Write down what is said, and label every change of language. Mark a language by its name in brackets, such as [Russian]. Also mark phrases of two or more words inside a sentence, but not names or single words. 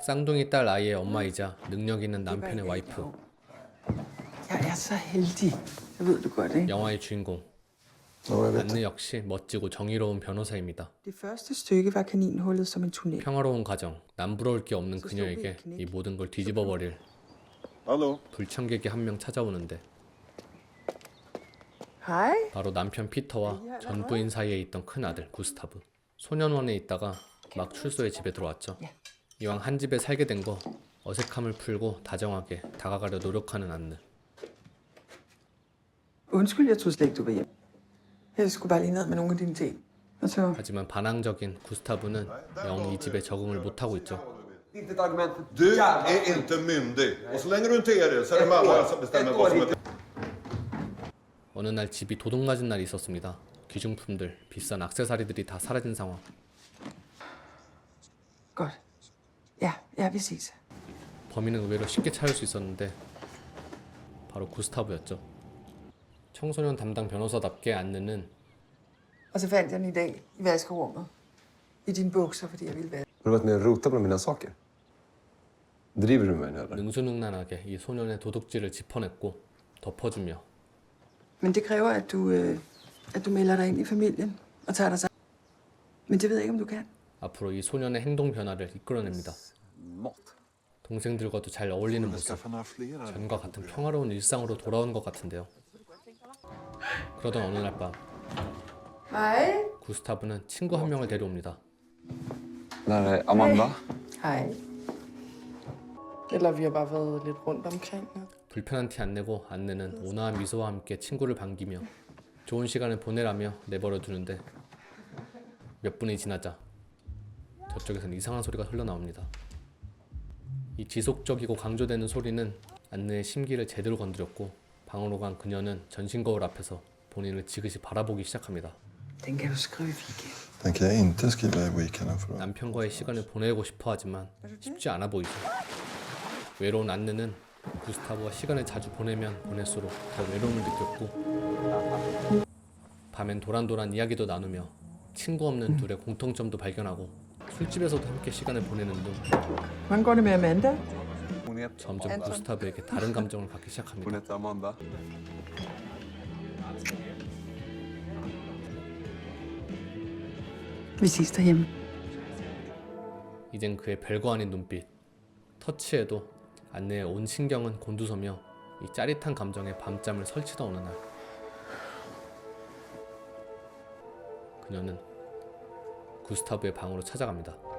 [Korean] 쌍둥이 딸 아이의 엄마이자 능력 있는 남편의 와이프. [Danish] Jeg er så heldig. Jeg ved du godt, ikke? [Korean] 영화의 주인공 안느 역시 멋지고 정의로운 변호사입니다. [Danish] Det første stykke var kaninhullet som en tunnel. [Korean] 평화로운 가정, 남부러울 게 없는 그녀에게 이 모든 걸 뒤집어버릴 불청객이 한 명 찾아오는데 [Danish] Hej. [Korean] 바로 남편 피터와 전 부인 사이에 있던 큰아들 구스타브. 소년원에 있다가 막 출소해 집에 들어왔죠. 이왕 한 집에 살게 된 거 어색함을 풀고 다정하게 다가가려 노력하는 안느. [Danish] Undskyld, jeg troede slet ikke, du var hjemme. Jeg skulle bare lige ned med nogle af dine ting. Og så... [Korean] 하지만 반항적인 구스타브는 영 이 집에 적응을 못하고 있죠. [Swedish] Du är inte myndig. Och så länge du inte är det så är det mamma som bestämmer vad som är... [Korean] 어느 날 집이 도둑맞은 날이 있었습니다. 귀중품들, 비싼 액세서리들이 다 사라진 상황. [Danish] Godt. Ja, vi ses. [Korean] 범인은 의외로 쉽게 찾을 수 있었는데 바로 구스타브였죠. 청소년 담당 변호사답게 안느는 [Danish] Og så fandt jeg den i dag i vaskerummet. I dine bukser, fordi jeg ville vaske. [Swedish] Har du varit nere och rotat bland mina saker? Driver du med mig eller? [Korean] 능수능란하게 이 소년의 도둑질을 짚어냈고 덮어주며 [Danish] Men det kræver, at du melder dig ind i familien og tager dig sammen. Men det ved jeg ikke, om du kan. [Korean] 앞으로 이 소년의 행동 변화를 이끌어냅니다. 동생들과도 잘 어울리는 모습, 전과 같은 평화로운 일상으로 돌아온 것 같은데요. 그러던 어느 날 밤 [Danish] Hej. [Korean] 구스타브는 친구 한 명을 데려옵니다. [Swedish] Där är Amanda. [Danish] Hej. Eller vi har bare været lidt rundt omkring. [Korean] 불편한 티 안 내고 안느는 온화한 미소와 함께 친구를 반기며 좋은 시간을 보내라며 내버려 두는데 몇 분이 지나자 저쪽에선 이상한 소리가 흘러나옵니다. 이 지속적이고 강조되는 소리는 안느의 심기를 제대로 건드렸고 방으로 간 그녀는 전신 거울 앞에서 본인을 지그시 바라보기 시작합니다. [Danish] Den kan du skrive i weekend. [Swedish] Den kan jag inte skriva i weekenden för. [Korean] 남편과의 시간을 보내고 싶어 하지만 쉽지 않아 보이죠. 외로운 안느는 구스타브와 시간을 자주 보내면 보낼수록 더 외로움을 느꼈고 밤엔 도란도란 이야기도 나누며 친구 없는 둘의 공통점도 발견하고 술집에서도 함께 시간을 보내는 등 [Danish] Hvordan går det med Amanda? [Korean] 점점 구스타브에게 다른 감정을 갖기 [Swedish] Hon [Korean] 시작합니다. [Swedish] heter Amanda. [Danish] Vi ses derhjemme. [Korean] 이젠 그의 별거 아닌 눈빛, 터치에도 안느의 온 신경은 곤두서며 이 짜릿한 감정에 밤잠을 설치던 어느 날 그녀는 구스타브의 방으로 찾아갑니다.